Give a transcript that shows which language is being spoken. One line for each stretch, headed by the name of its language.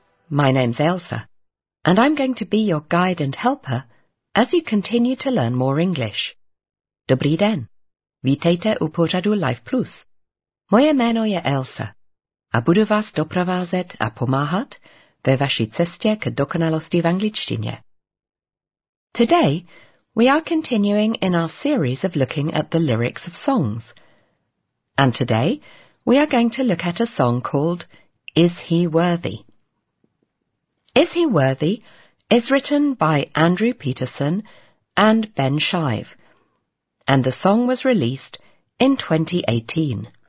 English: My name's Elsa, and I'm going to be your guide and helper as you continue to learn more English.
Czech: Dobrý den. Vítejte u pořadu Life Plus. Moje jméno je Elsa a budu vás doprovázet a pomáhat ve vaší cestě k dokonalosti v angličtině.
English: Today, we are continuing in our series of looking at the lyrics of songs. And today, we are going to look at a song called Is He Worthy? Is He Worthy is written by Andrew Peterson and Ben Shive, and the song was released in 2018.